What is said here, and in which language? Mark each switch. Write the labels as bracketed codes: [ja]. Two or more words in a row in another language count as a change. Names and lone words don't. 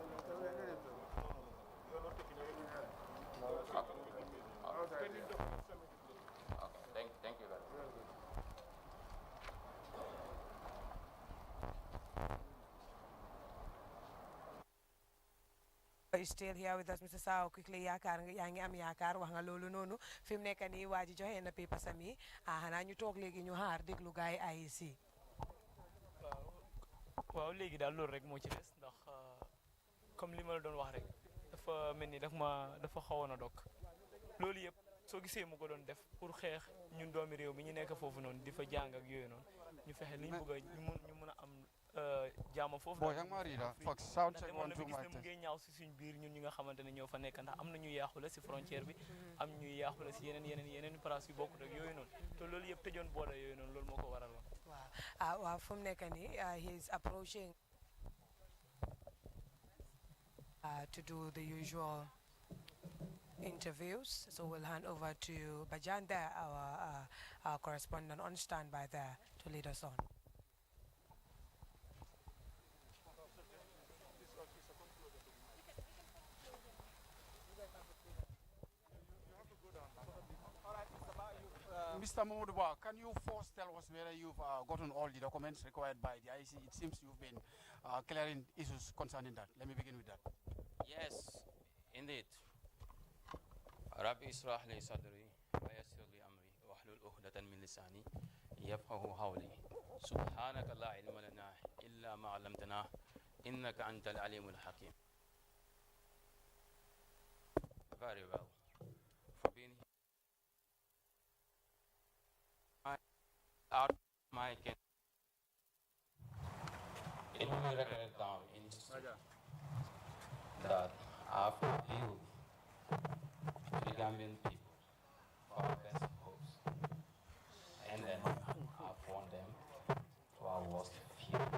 [en] Okay. Thank you very much. Are you still here with us, Mr. Sao? Quickly, [wo] yaa ngi am yaakaar wax nga loolu noonu fi mu nekk nii waa ji joxe na paper sami xanaa ñu toog léegi ñu xaar déglu gaay IEC. waaw léegi daal loolu rek moo ci des ndax comme li ma la doon wax rek dafa mel ni dafa xawoon a dog loolu yëpp soo gisee mu ko doon def pour xeex ñun doomi réew mi ñu nekk foofu noonu di fa jàng ak yooyu noonu ñu fexe liñ bëgg a ñu mën a am jaama foofu daal ndax demoon na bi gis ne mu ngi ñaaw si suñ biir ñun ñi nga xamante ne ñoo fa nekk ndax am na ñuy yaaxule si frontière bi am ñuy yaaxule si yeneen place yu bokkut ak yooyu noonu te loolu yëpp tëjoon booda yooyu noonu loolu moo ko waral woon waaw fu mu nekk nii [en] he is approaching to do the usual interviews, so we'll hand over to Bajan there, our correspondent on standby there to lead us on. Mr. Momodou, can you first tell us whether you've gotten all the documents required by the IC? It seems you've been clearing issues concerning that. Let me begin with that. Yes, indeed. [ar] رب اشرح لي صدري و يسر لي أمري واحلل عقدة من لساني يفقهوا قولي. سبحانك لا علم لنا إلا ما علمتنا إنك أنت العليم الحكيم. [en] Very well. For being here. Out my can. It will be recorded down in history that I've appealed to the Gambian people for our best hopes, and then I've won them to our worst fear.